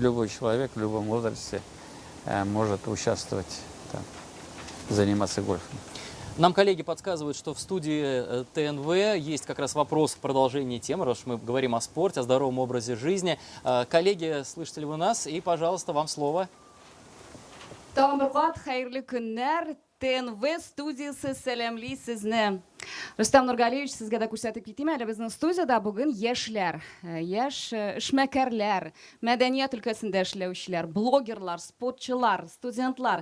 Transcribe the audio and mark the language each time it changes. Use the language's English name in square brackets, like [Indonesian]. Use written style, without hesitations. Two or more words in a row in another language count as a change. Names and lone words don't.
[Russian] Любой человек в любом возрасте может участвовать, там, заниматься гольфом. Нам коллеги подсказывают, что в студии ТНВ есть как раз вопрос в продолжении темы, раз уж мы говорим о спорте, о здоровом образе жизни. Коллеги, слышите ли вы нас? И, пожалуйста, вам слово. [Tatar] Тамыргат, хайрлы күннәр, ТНВ студиясы сәламли сезне. Рөстәм Нургалиевич, сезгә дә күрсәтеп китим әле, безнең студияда бүген яшьләр, яшь эшмәкәрләр, мәдәният өлкәсендә эшләүчеләр, блогерлар, спортчылар, студентлар.